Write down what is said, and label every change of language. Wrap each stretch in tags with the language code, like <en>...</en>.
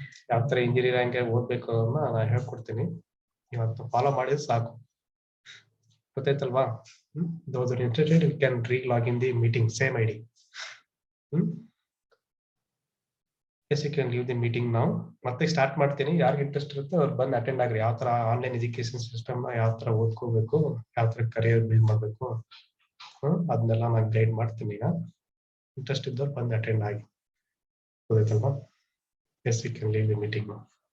<kn>ಯಾವ ತರ ಇಂಜಿನಿಯರಿಂಗ್ ಓದ್ಬೇಕು ಅನ್ನೋದನ್ನ ನಾನು ಹೇಳ್ಕೊಡ್ತೀನಿ. ಇವತ್ತು ಫಾಲೋ ಮಾಡಿದ್ರೆ ಸಾಕು, ಗೊತ್ತಾಯ್ತಲ್ವಾ?</kn> <en>Those who are interested, we can re-log in the meeting, same ID. Yes, you can leave the meeting now.</en> <kn>ಮತ್ತೆ ಸ್ಟಾರ್ಟ್ ಮಾಡ್ತೀನಿ. ಯಾರಿಗೆ ಇಂಟ್ರೆಸ್ಟ್ ಇರುತ್ತೆ ಅವ್ರು ಬಂದು ಅಟೆಂಡ್ ಆಗ್ರಿ. ಯಾವ ತರ ಆನ್ಲೈನ್ ಎಜುಕೇಶನ್ ಸಿಸ್ಟಮ್ ನ ಯಾವ ತರ ಓದ್ಕೋಬೇಕು, ಯಾವ ತರ ಕರಿಯರ್ ಬಿಲ್ಡ್ ಮಾಡ್ಬೇಕು, ಅದನ್ನೆಲ್ಲ ನಾನು ಗೈಡ್ ಮಾಡ್ತೀನಿ. ಈಗ ಇಂಟ್ರೆಸ್ಟ್ ಇದ್ದವ್ರು ಬಂದು ಅಟೆಂಡ್ ಆಗಿ, ಗೊತ್ತಾಯ್ತಲ್ವಾ?</kn> <en>yes, you can leave the meeting</en> <kn>ನಾವು.</kn>